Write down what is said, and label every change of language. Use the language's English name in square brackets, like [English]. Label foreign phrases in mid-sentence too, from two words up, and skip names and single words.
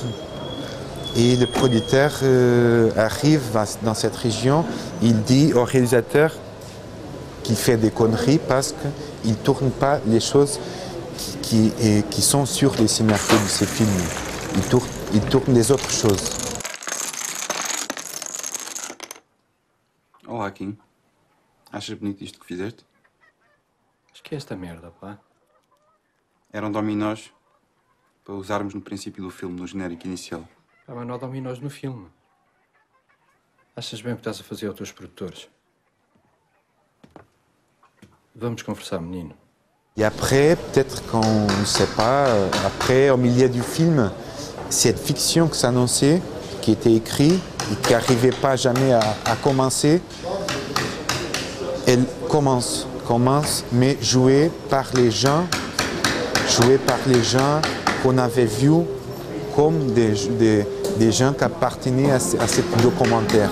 [French] Et le producteur arrive dans cette région, il dit au réalisateur qu'il fait des conneries parce qu'il ne tourne pas les choses qui sont sur les scénarios de ces films. Il tourne les autres choses. [Portuguese] Olá, Kim. Achas bonito isto que fizeste? Acho que é esta merda, pá. Eram dominós para usarmos no princípio do filme, no genérico inicial. Pá, mas não há dominós no filme. Achas bem o que estás a fazer aos teus produtores? Vamos conversar, menino. [French] Et après, peut-être qu'on ne sait pas, après, au milieu du film, cette fiction qui s'annonçait, qui était écrite et qui n'arrivait pas jamais à commencer, elle commence, mais jouée par les gens qu'on avait vus comme des gens qui appartenaient à ce documentaire.